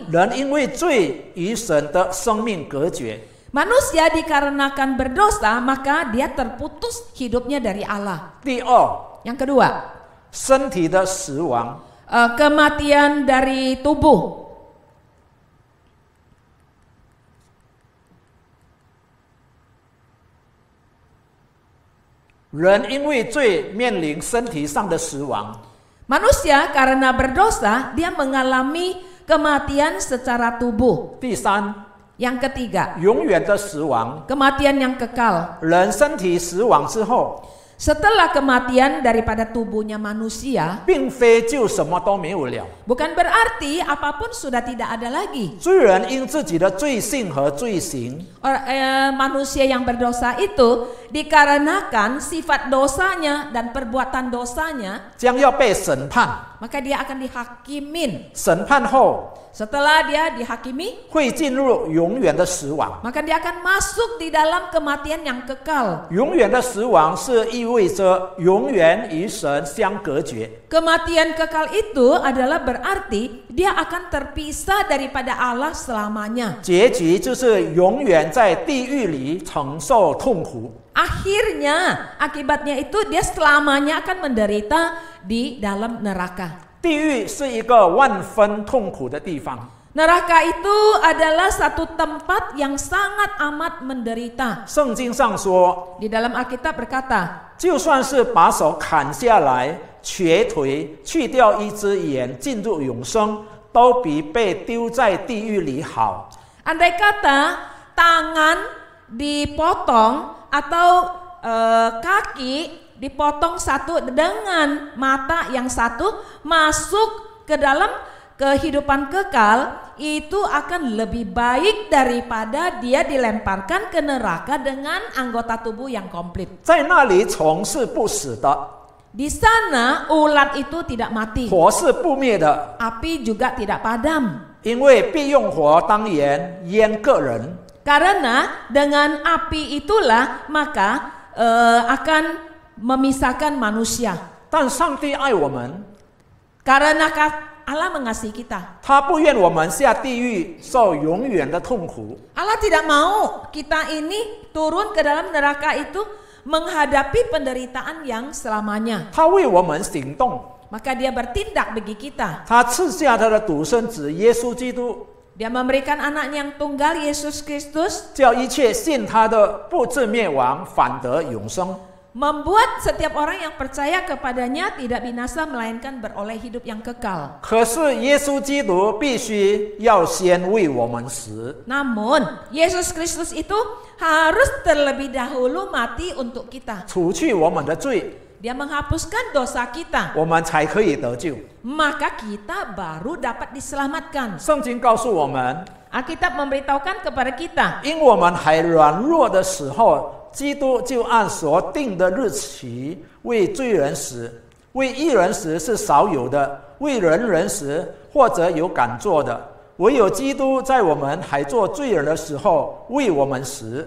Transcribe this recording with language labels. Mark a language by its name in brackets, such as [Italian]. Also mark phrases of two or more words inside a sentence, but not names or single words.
[Chinese] 人因为罪与神的生命隔绝。 [Indonesian] Manusia dikarenakan berdosa maka dia terputus hidupnya dari Allah. [Chinese] 第二， [Indonesian] Yang kedua, [Chinese] 身体的死亡， [Indonesian] kematian dari tubuh. [Chinese] 人因为罪面临身体上的死亡。 [Indonesian] Manusia karena berdosa dia mengalami kematian secara tubuh. [Chinese] 第三， [Indonesian] Yang ketiga, [Chinese] 永远的死亡。 [Indonesian] kematian yang kekal. [Chinese] 人身体死亡之后， [Indonesian] Setelah kematian daripada tubuhnya manusia, [Chinese] 并非就什么都没有了。 [Indonesian] bukan berarti apapun sudah tidak ada lagi. [Chinese] 罪人因自己的罪性和罪行， [Indonesian] Manusia yang berdosa itu dikarenakan sifat dosanya dan perbuatan dosanya, [Chinese] 将要被审判。 [Indonesian] maka dia akan dihakimin. [Chinese] 审判后 [Indonesian] Setelah dia dihakimi, [Chinese] 会进入永远的死亡。 [Indonesian] maka dia akan masuk di dalam kematian yang kekal. [Chinese] 永远的死亡是意味着永远与神相隔绝。 [Indonesian] Kematian kekal itu adalah berarti dia akan terpisah daripada Allah selamanya. [Chinese] 结局就是永远在地狱里承受痛苦。 [Indonesian] Akhirnya, akibatnya itu dia selamanya akan menderita di dalam neraka. [Chinese] 地狱是一个万分痛苦的地方。 [Indonesian] Neraka itu adalah satu tempat yang sangat amat menderita. [Chinese] 圣经上说， [Indonesian] Di dalam Alkitab berkata, [Chinese] 就算是把手砍下来、瘸腿、去掉一只眼进入永生，都比被丢在地狱里好。 [Indonesian] andai kata tangan dipotong atau kaki dipotong satu dengan mata yang satu masuk ke dalam kehidupan kekal, itu akan lebih baik daripada dia dilemparkan ke neraka dengan anggota tubuh yang komplit. [Chinese] 在那里虫是不死的， [Indonesian] Di sana ulat itu tidak mati, [Chinese] 火是不灭的， [Indonesian] api juga tidak padam. [Chinese] 因为必用火当盐腌个人。 [Indonesian] Karena dengan api itulah maka akan memisahkan manusia. [Chinese] 但上帝爱我们， [Indonesian] Karena Allah mengasihi kita. [Chinese] 他不愿我们下地狱受永远的痛苦。 [Indonesian] Allah tidak mau kita ini turun ke dalam neraka itu menghadapi penderitaan yang selamanya. [Chinese] 他为我们行动， [Indonesian] Maka dia bertindak bagi kita. [Chinese] 他赐下他的独生子耶稣基督， [Indonesian] Dia memberikan anaknya yang tunggal, Yesus Kristus, [Chinese] 叫一切信他的不至灭亡，反得永生。 [Indonesian] membuat setiap orang yang percaya kepadanya tidak binasa melainkan beroleh hidup yang kekal. [Chinese] 可是耶稣基督必须要先为我们死， [Indonesian] Namun Yesus Kristus itu harus terlebih dahulu mati untuk kita. [Chinese] 除去我们的罪， [Indonesian] Dia menghapuskan dosa kita, [Chinese] 我们才可以得救。 [Indonesian] maka kita baru dapat diselamatkan. [Chinese] 圣经告诉我们， [Indonesian] Alkitab memberitahukan kepada kita, [Chinese] 因我们还软弱的时候，基督就按所定的日期为罪人死。为义人死是少有的，为人死或者有敢做的，唯有基督在我们还做罪人的时候为我们死。